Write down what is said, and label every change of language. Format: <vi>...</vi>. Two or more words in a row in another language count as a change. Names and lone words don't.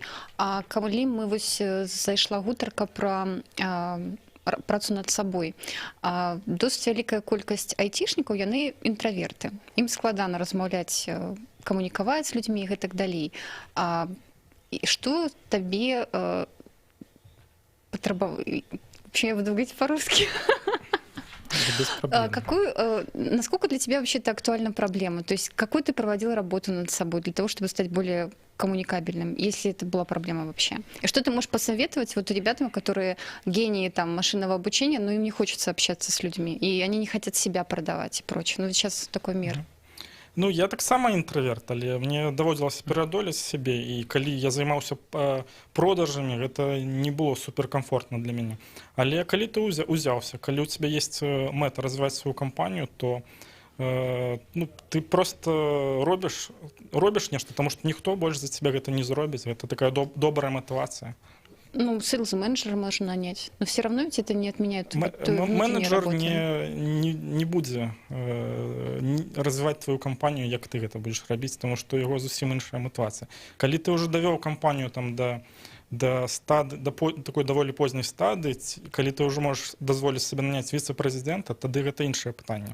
<be>А калі мы вось зайшла гутарка пра працу над сабой. Досыць вялікая колькасць айцішнікаў, яны інтраверты. Ім складана размаўляць, камунікаваць з людзьмі і гэтак далей. Што табе патрабаваць?</be> <ru>Вообще, я буду говорить по-русски. Насколько для тебя вообще это актуальна проблема? То есть какую ты проводил работу над собой для того, чтобы стать более коммуникабельным, если это была проблема вообще? И что ты можешь посоветовать вот ребятам, которые гении там, машинного обучения, но им не хочется общаться с людьми, и они не хотят себя продавать и прочее? Ну, сейчас такой мир.</ru> <be>Ну, я таксама інтраверт, але мне даводзілася пераадолець сябе, і калі я займаўся продажамі, гэта не было суперкамфортна для мяне. Але калі ты узяўся, калі ў цябе ёсць мэта развіваць сваю кампанію, то ты просто робіш нешта, таму што ніхто больш за цябе гэта не зробіць. Гэта такая добрая матывацыя. Ну,</be> <ru>сейлс-менеджера можно нанять, но все равно ведь это не отменяет твою внутреннюю работу.</ru> <be>Менеджер не будзе развіваць твою кампанію, як ты гэта будзеш рабіць, тому што яго зусім іншая матывацыя. Калі ты ўжо давёў кампанію там да такой даволі позняй стадыі, калі ты ўжо можаш дазволіць сабе наняць віцэ-прэзідэнта, тады гэта іншае пытанне.</be>